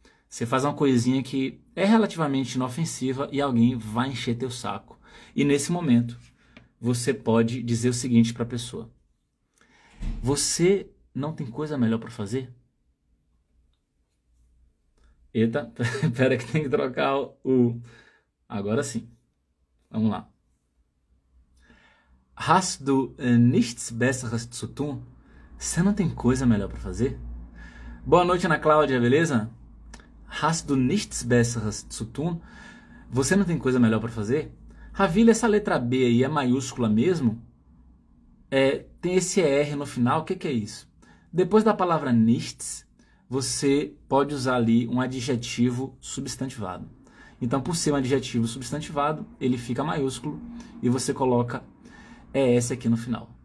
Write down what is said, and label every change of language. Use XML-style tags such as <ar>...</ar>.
<pt>Você faz uma coisinha que é relativamente inofensiva e alguém vai encher teu saco. E nesse momento, você pode dizer o seguinte para a pessoa. Você não tem coisa melhor para fazer? Eita, pera que tem que trocar o... Agora sim. Vamos lá.</pt> <de>Hast du nichts Besseres zu tun?</de> <pt>Você não tem coisa melhor para fazer? Boa noite, Ana Cláudia, beleza?</pt> <de>Hast du nichts Besseres zu tun?</de> <pt>Você não tem coisa melhor para fazer? Ravili, essa letra B aí é maiúscula mesmo? Tem esse R no final, o que é isso? Depois da palavra nichts, você pode usar ali um adjetivo substantivado. Então, por ser um adjetivo substantivado, ele fica maiúsculo e você coloca ES aqui no final.</pt>